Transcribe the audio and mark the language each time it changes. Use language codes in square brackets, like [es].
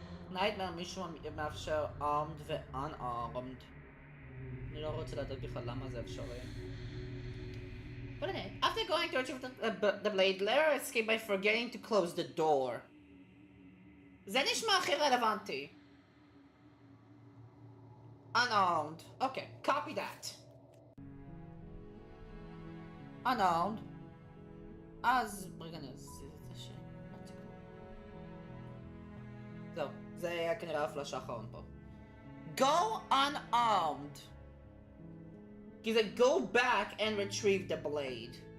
[he] נייטמר מישהו מאפשר armed ו-unarmed. אני לא רוצה לדעת בכלל למה זה אפשרי. [en] But anyway, after going to retrieve the blade, let her escape by forgetting to close the door. [he] זה נשמע הכי רלוונטי. [en] Unarmed. Okay, copy that. Unarmed. [he] אז רגע נעשה את זה זהו, זה היה כנראה הפלאש האחרון פה. [en] Go unarmed. [he] כי זה [en] go back and retrieve the blade.